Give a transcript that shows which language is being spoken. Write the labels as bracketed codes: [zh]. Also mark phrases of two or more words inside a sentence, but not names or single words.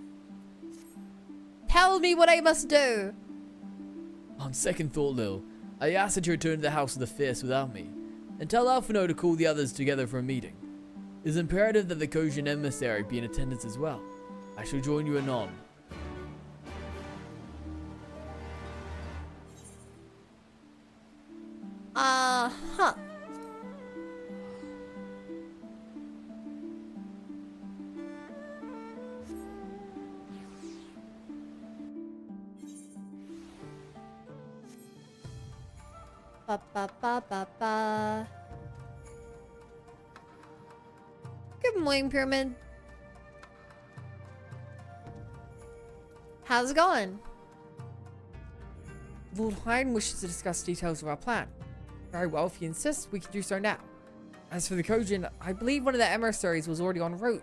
[en] Tell me what I must do. On second thought, Lil, I asked her to return to the House of the Fierce without me, and tell Alphino to call the others together for a meeting. It is imperative that the Kojin emissary be in attendance as well. I shall join you anon. Uh-huh. Ba ba ba ba ba. Good morning, Pyramid. How's it going? Lord Hyan wishes to discuss details of our plan. Very well, if he insists, we can do so now. As for the Kojin, I believe one of the emissaries was already en route.